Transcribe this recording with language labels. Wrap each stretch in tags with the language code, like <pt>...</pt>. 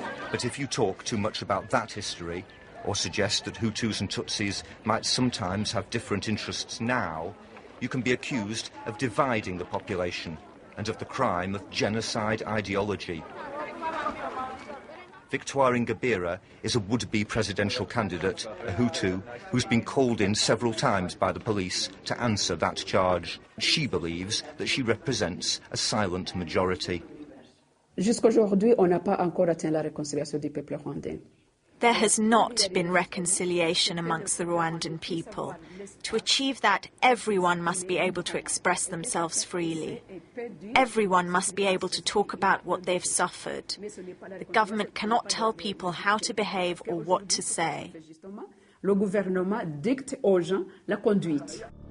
<en>But if you talk too much about that history, or suggest that Hutus and Tutsis might sometimes have different interests now, you can be accused of dividing the population and of the crime of genocide ideology. Victoire Ingabire is a would-be presidential candidate, a Hutu, who's been called in several times by the police to answer that charge. She believes that she represents a silent majority.</en> <fr>Jusqu'aujourd'hui, on n'a pas encore atteint la réconciliation du peuple rwandais.</fr> <en>There has not been reconciliation amongst the Rwandan people. To achieve that, everyone must be able to express themselves freely. Everyone must be able to talk about what they've suffered. The government cannot tell people how to behave or what to say.</en> <fr>Le gouvernement dicte aux gens la conduite.</fr>